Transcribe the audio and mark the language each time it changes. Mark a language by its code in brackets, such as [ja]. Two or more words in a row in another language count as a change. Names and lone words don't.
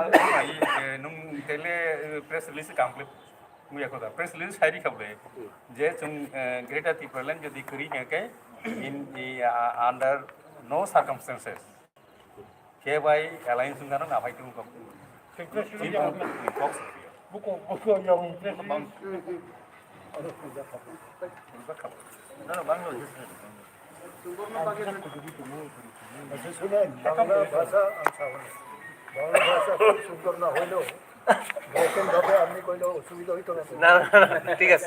[trp] नों तेले [en] press release complete [trp] मुया खदा [en] press release [trp] साइरि खाबले जे जों ग्रेटर टिप्रालेन्ड जदि करि हेके [en] in under no circumstances [trp] केबाय एलायंस गाना नाफाय तुम कम प्रेसिडेन्ट बुको यं प्रेसिडेन्ट [bn] বাংলা ভাষা বাংলা ভাষা খুব সুন্দর না হইলেও ব্রোকেন ভাবে আপনি কইলেও অসুবিধা হইতো না না ঠিক আছে